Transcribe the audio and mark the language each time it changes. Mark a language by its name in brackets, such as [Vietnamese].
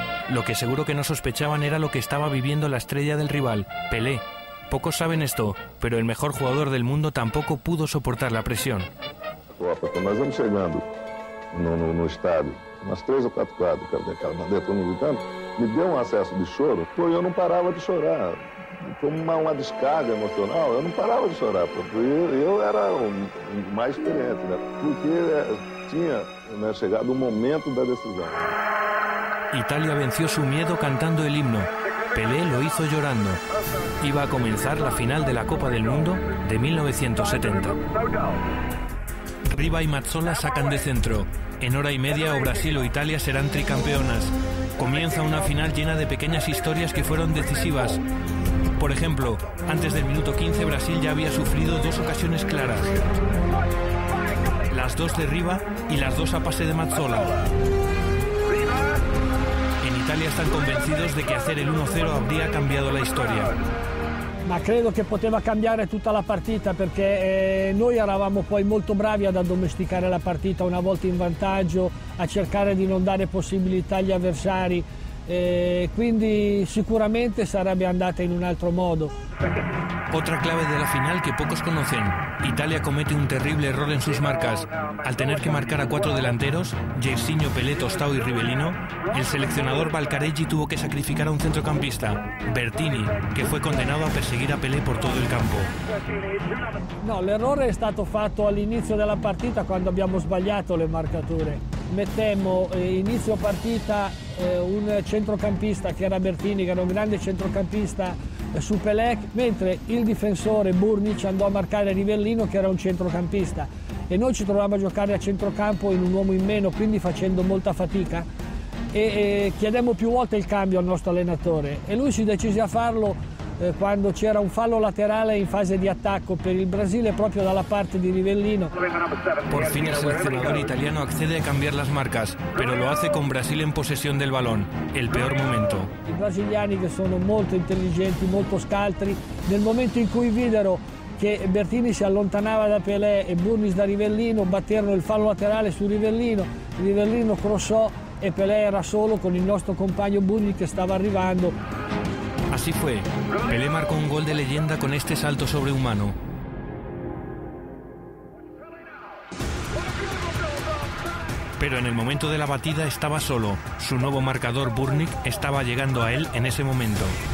[Spanish] Lo que seguro que no sospechaban era lo que estaba viviendo la estrella del rival, Pelé. Pocos saben esto, pero el mejor jugador del mundo tampoco pudo soportar la presión. [Portuguese] Quando nós vamos chegando no estádio, umas 3 ou 4 quadras, aquela bandeira todo mundo gritando, me deu um acesso de choro, pô, eu não parava de chorar. Como uma descarga emocional, eu não parava de chorar, porque eu era o mais experiente, né? Porque tinha chegado o momento da decisão. [Spanish] Italia venció su miedo cantando el himno. Pelé lo hizo llorando. Iba a comenzar la final de la Copa del Mundo de 1970. Riva y Mazzola sacan de centro. En hora y media o Brasil o Italia serán tricampeonas. Comienza una final llena de pequeñas historias que fueron decisivas. Por ejemplo, antes del minuto 15 Brasil ya había sufrido 2 ocasiones claras. Las 2 de Riva y las 2 a pase de Mazzola. En Italia están convencidos de que hacer el 1-0 habría [Italian] cambiato la storia. Ma credo che poteva cambiare tutta la partita perché noi eravamo poi molto bravi ad addomesticare la partita una volta in vantaggio, a cercare di non dare possibilità agli avversari, quindi sicuramente sarebbe andata in un altro modo. [Spanish] Otra clave de la final que pocos conocen. Italia comete un terrible error en sus marcas. Al tener que marcar a 4 delanteros, Jairzinho, Pelé, Tostao y Rivellino, el seleccionador Valcareggi tuvo que sacrificar a un centrocampista, Bertini, [Italian] che fu [Spanish] condenato a perseguire a Pelé por todo il campo. [Italian] No, l'errore è stato fatto all'inizio della partita quando abbiamo sbagliato le marcature. Mettemmo inizio partita un centrocampista che era Bertini, che era un grande centrocampista su Pelé, mentre il difensore Burnic andò a marcare Rivellino che era un centrocampista e noi ci trovavamo a giocare a centrocampo in un uomo in meno, quindi facendo molta fatica e chiedemmo più volte il cambio al nostro allenatore e lui si decise a farlo quando c'era un fallo laterale in fase di attacco per il Brasile proprio dalla parte di Rivellino. [Spanish] Por fin el seleccionador italiano accede a cambiar las marcas, pero lo hace con Brasil en posesión del balón, el peor momento. [Italian] I brasiliani che sono molto intelligenti, molto scaltri, nel momento in cui videro che Bertini si allontanava da Pelé e Burnic da Rivellino, batterono il fallo laterale su Rivellino, Rivellino crossò e Pelé era solo con il nostro compagno Burnic che stava arrivando. [Spanish] Así fue. Pelé marcó un gol de leyenda con este salto sobrehumano. Pero en el momento de la batida estaba solo. Su nuevo marcador Burnic estaba llegando a él en ese momento.